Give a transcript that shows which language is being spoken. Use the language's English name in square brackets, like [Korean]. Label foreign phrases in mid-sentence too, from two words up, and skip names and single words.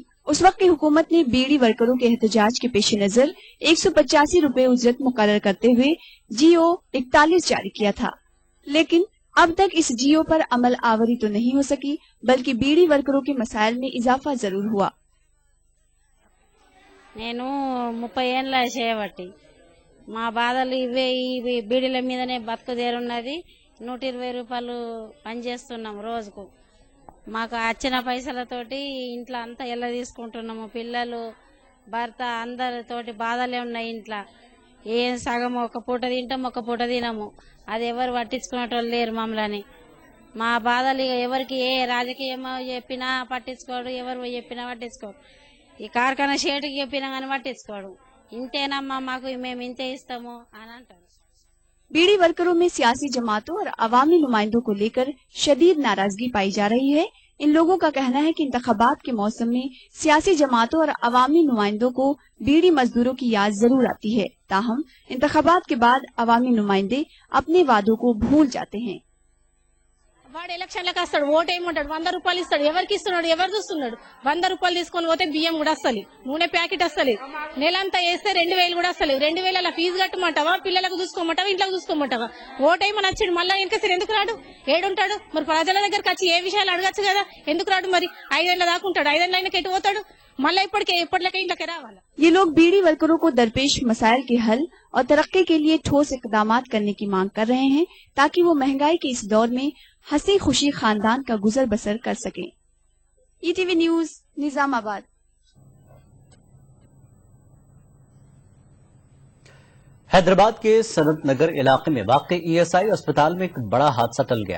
[Urdu] اس وقت کی حکومت نے بیڑی ورکروں کے احتجاج کے پیش نظر 185 روپے اجرت مقرر کرتے ہوئے GO 41 جاری کیا تھا، لیکن اب تک اس GO پر عمل آوری تو نہیں ہو سکی، بلکہ بیڑی ورکروں کے مسائل میں اضافہ ضرور ہوا. [Telugu] నేను 30 ఏళ్ళ చేయబట్టి మా బాధలు ఇవే ఈ బీడీల మీదనే బతుకుదేరున్నది। 120 రూపాయలు పనిచేస్తున్నాం రోజుకు। మాకు వచ్చిన పైసలతోటి ఇంట్లో అంతా ఎలా తీసుకుంటున్నాము, పిల్లలు భర్త అందరితోటి బాధలే ఉన్నాయి ఇంట్లో। ఏం సగం ఒక పూట తింటాం, ఒక పూట తినము, అది ఎవరు పట్టించుకునేటోళ్ళు లేరు మమ్మల్ని। మా బాధలు ఎవరికి ఏ రాజకీయమో చెప్పినా పట్టించుకోడు, ఎవరు చెప్పినా పట్టించుకోడు, ఈ కార్ఖానా షేటుకి చెప్పినా కానీ పట్టించుకోడు। ఇంతేనమ్మా మాకు మేము ఇంతే ఇస్తాము అని అంటారు। [Urdu] بیڑی ورکروں میں سیاسی جماعتوں اور عوامی نمائندوں کو لے کر شدید ناراضگی پائی جا رہی ہے. ان لوگوں کا کہنا ہے کہ انتخابات کے موسم میں سیاسی جماعتوں اور عوامی نمائندوں کو بیڑی مزدوروں کی یاد ضرور آتی ہے، تاہم انتخابات کے بعد عوامی نمائندے اپنے وعدوں کو بھول جاتے ہیں. [Telugu] వాడు ఎలక్షన్లకు వస్తాడు, ఓటు ఏమంటాడు, 100 రూపాయలు ఇస్తాడు, ఎవరికి ఇస్తున్నాడు, ఎవరు చూస్తున్నాడు? 100 రూపాయలు తీసుకొని పోతే బియ్యం కూడా వస్తలేదు, నూనె ప్యాకెట్ వస్తలేదు, నెలంతా వేస్తే 2000 కూడా వస్తలేదు। 2000 అలా ఫీజు కట్టమంటావా, పిల్లలకు చూసుకోమంటావా, ఇంట్లోకి చూసుకోమంటావా? ఓటు ఏమని వచ్చాడు, మళ్ళీ వెనకసారి ఎందుకు రాడు, ఏడుంటాడు? మరి ప్రజల దగ్గరకు వచ్చి ఏ విషయాలు అడగచ్చు కదా, ఎందుకు రాడు? మరి 5 ఏళ్ళ దాకా ఉంటాడు, 5 ఏళ్ళ ఎటు పోతాడు? మళ్ళీ ఇప్పటికే ఇంట్లోకి రావాలి। [Urdu] یہ لوگ بیڑی ورکروں کو درپیش مسائل کے حل اور ترقی کے لیے ٹھوس اقدامات کرنے کی مانگ کر رہے ہیں، تاکہ وہ مہنگائی کے اس دور میں ہنسی خوشی خاندان کا گزر بسر کر سکیں. ETV نیوز نظام آباد. حیدرآباد کے سنت نگر علاقے میں واقع ESI اسپتال میں ایک بڑا حادثہ ٹل گیا.